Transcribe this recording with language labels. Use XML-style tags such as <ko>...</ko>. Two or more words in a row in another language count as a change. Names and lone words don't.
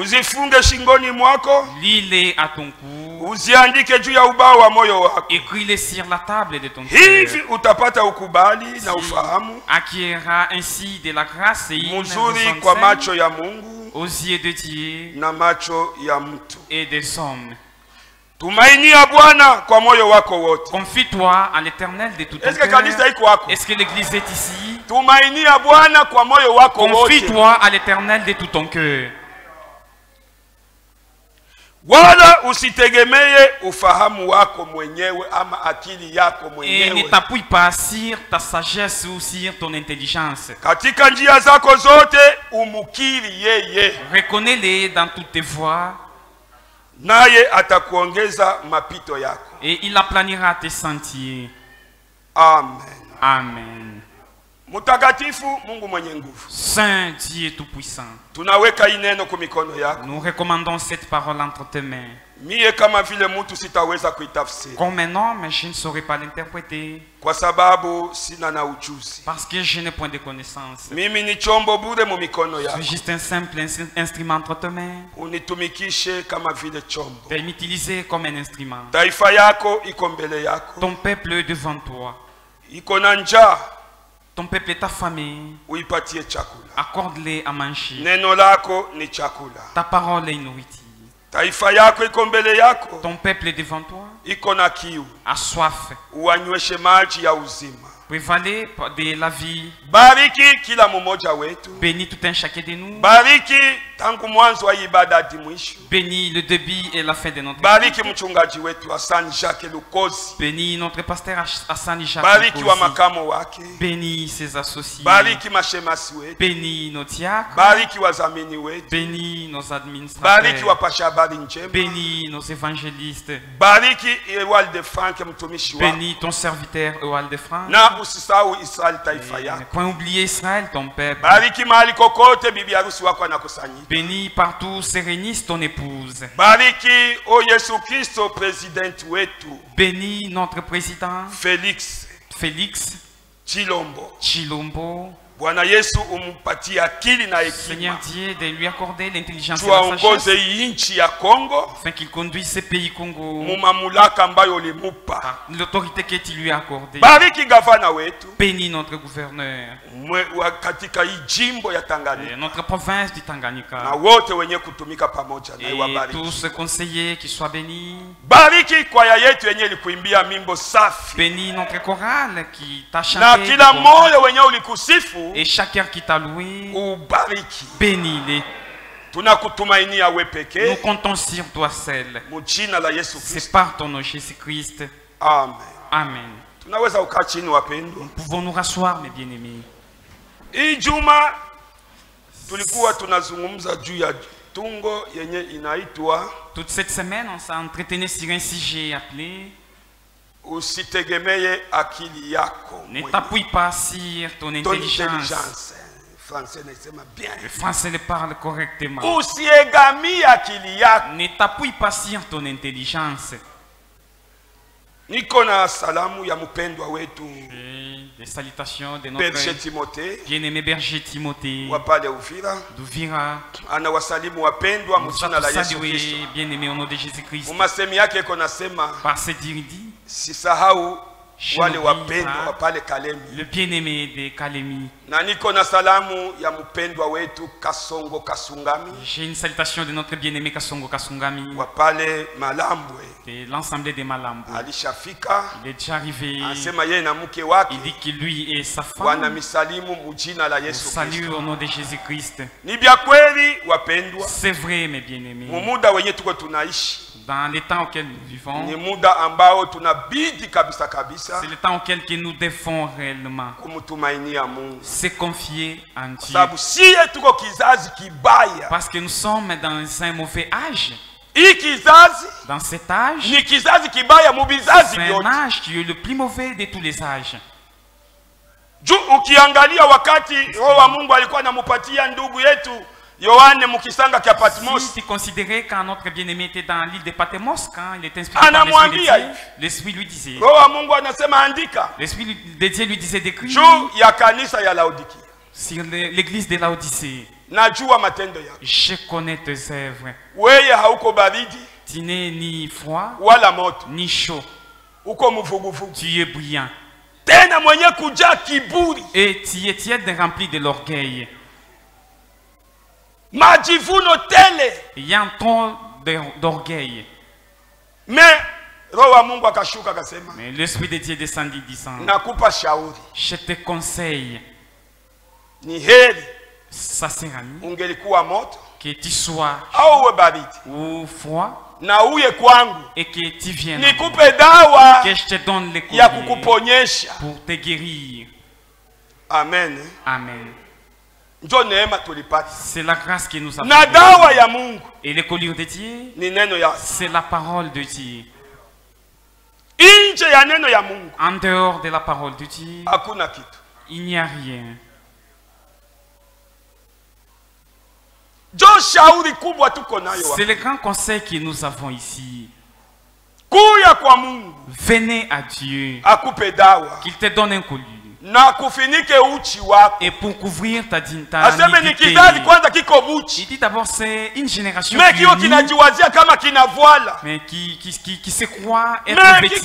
<fr>Lis-les à ton cou. Écris-les sur la table de ton cœur. Acquérera ainsi de la grâce et une raison saine aux yeux de Dieu</fr> <sw>na macho ya mtu.</sw> <fr>Et des hommes.</fr> <sw>Tumainia Bwana kwa moyo wako wote.</sw> <fr>Confie-toi à l'Éternel de tout ton cœur. Est-ce que l'église est ici?</fr> <sw>Tumainia Bwana kwa moyo wako wote.</sw> <fr>Confie-toi à l'Éternel de tout ton cœur.</fr> <sw>Wala usitegemee ufahamu wako mwenyewe ama akili yako mwenyewe.</sw> <fr>Et ne t'appuie pas sur ta sagesse ou sur ton intelligence.</fr> <sw>Katika njia zako zote umukiri yeye.</sw> <fr>Reconnais-le dans toutes tes voies.</fr> <sw>Naye atakuongeza mapito yako.</sw> <fr>Et il aplanira tes sentiers.</fr> <sw>Amen.</sw> <fr>Amen.</fr> <sw>Mutakatifu Mungu mwenye nguvu.</sw> <fr>Saint Dieu tout-puissant.</fr> <sw>Tunaweka ineno kwa mikono yako.</sw> <fr>Nous recommandons cette parole entre tes mains.</fr> <sw>Mie kama vile mtu sitaweza kuitafsiri.</sw> <fr>Comme un homme, je ne saurais pas l'interpréter.</fr> <sw>Kwa sababu sina na ujuzi.</sw> <fr>Parce que je n'ai point de connaissance.</fr> <sw>Mimi ni chombo bure mu mikono yako.</sw> <fr>Je suis juste un simple instrument entre tes mains.</fr> <sw>Unitumikishe kama vile chombo.</sw> <fr>De m'utiliser comme un instrument.</fr> <sw>Taifa yako iko mbele yako.</sw> <fr>Ton peuple est devant toi.</fr> <sw>Iko na njaa.</sw> <fr>Ton peuple est affamé.</fr> <sw>Uipatie chakula.</sw> <fr>Accorde-les à manger.</fr> <sw>Neno lako ni chakula.</sw> <fr>Ta parole est nourriture.</fr> <sw>Taifa yako iko mbele yako.</sw> <fr>Ton peuple est devant toi.</fr> <sw>Iko na kiu.</sw> <fr>A soif.</fr> <sw>Uwanyweshe maji ya uzima.</sw> <fr>Prévaler de la vie.</fr> <sw>Bariki kila mmoja wetu.</sw> <fr>Bénis tout un chacun de nous.</fr> <sw>Bariki tangu mwanzo wa ibada hadi mwisho.</sw> <fr>Bénis le début et la fin de notre</fr> <sw>Bariki mchungaji wetu Hassan Jacques Lukozi.</sw> <fr>Bénis notre pasteur Hassan Jacques</fr> <sw>Bariki Lukozi. wa makamo wake.</sw> <fr>Bénis ses associés.</fr> <sw>Bariki mashemasi wetu.</sw> <fr>Bénis nos diacres.</fr> <sw>Bariki wazamini wetu.</sw> <fr>Bénis nos administrateurs.</fr> <sw>Bariki wapasha habari njema.</sw> <fr>Bénis nos évangélistes.</fr> <sw>Bariki Ewald de Frank mtumishi wako.</sw> <fr>Bénis ton serviteur Ewald de Frank.</fr> <sw>Na usisahau Israel taifa yako.</sw> <fr>Point oublier Israël ton peuple.</fr> <sw>Bariki mahali kokote bibi harusi wako anakusanyika.</sw> <fr>Bénis partout Séréniste ton épouse.</fr> <sw>Bariki o Yesu Kristo president wetu.</sw> <fr>Bénis notre président Félix Chilombo.</fr> <sw>Bwana Yesu umpatie akili na hekima.</sw> <fr>Seigneur Dieu, de lui accorder l'intelligence et la sagesse.</fr> <sw>Nchi ya Congo.</sw> <fr>Afin qu'il conduise ce pays Congo.</fr> <sw>Mumamulaka ambayo ulimupa.</sw> <fr>L'autorité que tu lui as accordée.</fr> <sw>Bariki gavana wetu.</sw> <fr>Bénis notre gouverneur.</fr> <sw>Katika hii jimbo ya Tanganyika.</sw> <fr>Notre province du Tanganyika.</fr> <sw>Na wote wenye kutumika pamoja na wabariki.</sw> <fr>Et tous ces conseillers qui soient bénis.</fr> <sw>Bariki kwaya yetu yenye ilikuimbia mimbo safi.</sw> <fr>Bénis notre chorale qui t'a chanté.</fr> <sw>Na kila moyo wenye ulikusifu.</sw> <fr>Et chacun qui t'a loué,</fr> <sw>ubariki.</sw> <fr>Bénis-les.</fr> <sw>Tunakutumainia wewe pekee.</sw> <fr>Nous comptons sur toi seul.</fr> <sw>Mjina la Yesu Kristo.</sw> <fr>C'est par ton nom Jésus-Christ.</fr> <sw>Amen.</sw> <fr>Amen.</fr> <sw>Tunaweza ukaa chini wapendwa.</sw> <fr>Nous pouvons nous rasseoir mes bien-aimés.</fr> <sw>Hii juma tulikuwa tunazungumza juu ya tungo yenye inaitwa.</sw> <fr>Toute cette semaine on s'est entretenu sur un sujet appelé</fr> <sw>usitegemee akili yako.</sw> <fr>Ne t'appuie pas sur ton intelligence.</fr> <sw>Français nasema bien.</sw> <fr>Le français le parle correctement.</fr> <sw>Usiegamie akili yako.</sw> <fr>Ne t'appuie pas sur ton intelligence.</fr> <sw>Niko na salamu ya mpendwa wetu.</sw> <fr>Des salutations de notre berger Timothée. Bien-aimé berger Timothée.</fr> <sw>Wapale Uvira.</sw> <fr>D'Uvira.</fr> <sw>Anawasalimu wapendwa mjina la Yesu Kristo.</sw> <fr>Bien-aimé au nom de Jésus-Christ.</fr> <sw>Masemi yake iko nasema.</sw> <fr>Par cette dit.</fr> <sw>Sisahau wale wapendwa wa pale Kalemi.</sw> <fr>Le bien-aimé de Kalemi.</fr> <sw>Na niko na salamu ya mpendwa wetu Kasongo Kasungami.</sw> <fr>J'ai une salutation de notre bien-aimé Kasongo Kasungami.</fr> <sw>Wa pale Malambwe.</sw> <fr>De l'ensemble des Malambwe.</fr> <sw>Alishafika.</sw> <fr>Il est déjà arrivé.</fr> <sw>Anasema yeye na mke wake.</sw> <fr>Il dit que lui et sa femme.</fr> <sw>Wana misalimu mjina la Yesu Kristo.</sw> <fr>Salut au nom de Jésus-Christ.</fr> <sw>Ni bia kweli wapendwa.</sw> <fr>C'est vrai mes bien-aimés.</fr> <sw>Muda wenye tuko tunaishi.</sw> <fr>Dans les temps auxquels nous vivons,</fr> <sw>ni muda ambao tunabidi kabisa kabisa.</sw> <fr>C'est le temps auquel nous devons réellement</fr> <sw>kumtumainia Mungu.</sw> <fr>Se confier en Dieu.</fr> <sw>Sababu siye tuko kizazi kibaya.</sw> <fr>Parce que nous sommes dans un mauvais âge.</fr> <sw>Hii kizazi</sw> <fr>dans cet âge,</fr> <sw>ni kizazi kibaya mu bizazi vyote.</sw> <fr>C'est un âge qui est le plus mauvais de tous les âges.</fr> <sw>Juu ukiangalia wakati roho wa Mungu alikuwa anamupatia ndugu yetu Yohane mukisanga kia Patmos.</sw> <fr>Si tu considérais quand notre bien-aimé était dans l'île de Patmos, quand il était inspiré par l'Esprit lui disait. L'Esprit de Dieu lui disait d'écrire. Sur l'église de Laodicée. Je connais tes œuvres. Tu n'es ni froid, ni chaud. Tu es brillant. Et tu es tiède rempli de l'orgueil.</fr> <sw>majivuno tele.</sw> <fr>Il y a un ton d'orgueil.</fr> <sw>Mais roho wa Mungu akashuka akasema,</sw> <fr>mais l'esprit de Dieu descendit disant,</fr> <sw>nakupa shauri,</sw> <fr>je te conseille,</fr> <sw>ni heri</sw> <fr>ça sera mieux</fr> <sw>ungelikuwa moto</sw> <fr>que tu sois</fr> <sw>au uwe baridi</sw> <fr>ou froid</fr> <sw>na uye kwangu</sw> <fr>et que tu viennes,</fr> <sw>nikupe dawa</sw> <fr>que je te donne les</fr> <sw>ya kukuponyesha</sw> <fr>pour te guérir.</fr> <sw>Amen.</sw> <fr>Amen.</fr> <sw>Njo neema tulipata.</sw> <fr>C'est la grâce que nous avons.</fr> <sw>Na dawa ya Mungu.</sw> <fr>Et les colliers de Dieu,</fr> <sw>ni neno ya,</sw> <fr>c'est la parole de Dieu.</fr> <sw>Inje ya neno ya Mungu,</sw> <fr>en dehors de la parole de Dieu,</fr> <sw>hakuna kitu.</sw> <fr>Il n'y a rien. C'est le grand conseil que nous avons ici. Venez à Dieu, qu'il te donne un collier. Et pour couvrir ta nudité. Il dit d'abord c'est une génération mais qui se croit être vêtue.</fr>